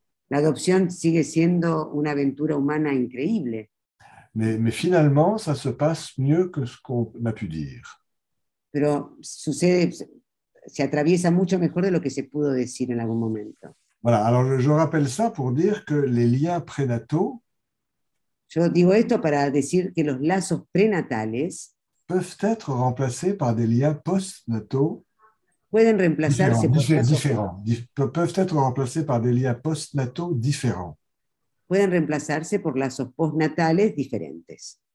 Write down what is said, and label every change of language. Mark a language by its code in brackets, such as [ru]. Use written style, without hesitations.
[es] La adopción sigue siendo una aventura humana increíble, [fr] mais finalement, ça se passe mieux que ce qu'on a pu dire. [es] pero se atraviesa mucho mejor de lo que se pudo decir en algún momento. [fr] Voilà, alors je rappelle ça pour dire que les liens prénataux [es] Yo digo esto para decir que los lazos prenatales [fr] peuvent être remplacés par des liens postnataux [es] pueden reemplazarse [fr] peuvent être remplacés par des liens postnataux différents. [es] Pueden reemplazarse por lazos postnatales diferentes.